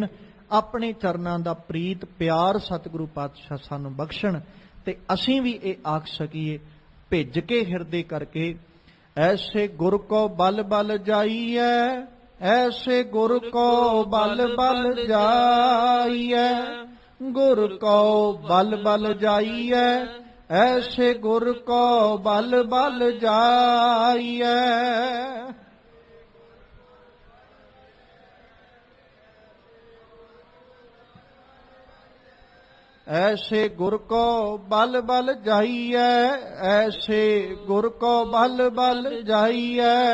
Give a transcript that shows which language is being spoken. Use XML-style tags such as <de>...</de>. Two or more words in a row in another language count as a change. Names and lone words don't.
<pa>ਆਪਣੇ ਚਰਨਾਂ ਦਾ ਪ੍ਰੀਤ ਪਿਆਰ ਸਤਿਗੁਰੂ ਪਾਤਸ਼ਾਹ ਸਾਨੂੰ ਬਖਸ਼ਣ ਤੇ ਅਸੀਂ ਵੀ ਇਹ ਆਖ ਸਕੀਏ ਭਿੱਜ ਕੇ ਹਿਰਦੇ ਕਰਕੇ, ਐਸੇ ਗੁਰ ਕੋ ਬਲ ਬਲ ਜਾਈਐ, ਐਸੇ ਗੁਰ ਕੋ ਬਲ ਬਲ ਜਾਈਐ, ਗੁਰ ਕੋ ਬਲ ਬਲ ਜਾਈਐ, ਐਸੇ ਗੁਰ ਕੋ ਬਲ ਬਲ ਜਾਈਐ। ਐਸੇ ਗੁਰ ਕੋ ਬਲ ਬਲ ਜਾਈਐ, ਐਸੇ ਗੁਰ ਕੋ ਬਲ ਬਲ ਜਾਈਐ।</pa>